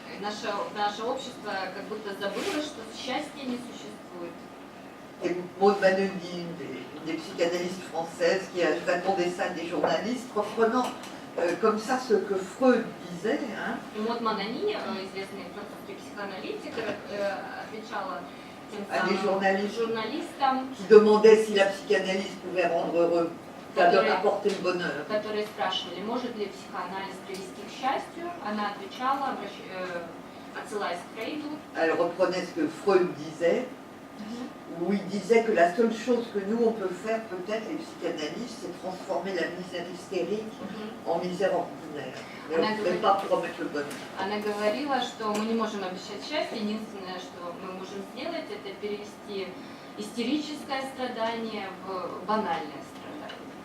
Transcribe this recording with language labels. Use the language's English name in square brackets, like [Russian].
[Russian] Наше общество как будто забыло, что счастья не существует. [French] Et Maud Manoni, une des psychanalystes françaises, qui répondait ça à des journalistes, reprenant comme ça ce que Freud disait. [Russian] Maud Manoni, известный французский психоаналитик, отвечала тем самым журналистам, [French] qui demandaient si la psychanalyse pouvait rendre heureux, apporter le bonheur. [Russian] Которые спрашивали, может ли психоанализ привести к счастью, она отвечала, отсылаясь к Фрейду. [French] Elle reprenait ce que Freud disait, où il disait que la seule chose que nous on peut faire, peut-être les psychanalystes, c'est transformer la misère hystérique en misère ordinaire. Mais on ne peut pas promettre le bonheur. [Russian] Она говорила, что мы не можем обещать счастье, единственное, что мы можем сделать, это перевести истерическое страдание в банальное страдание.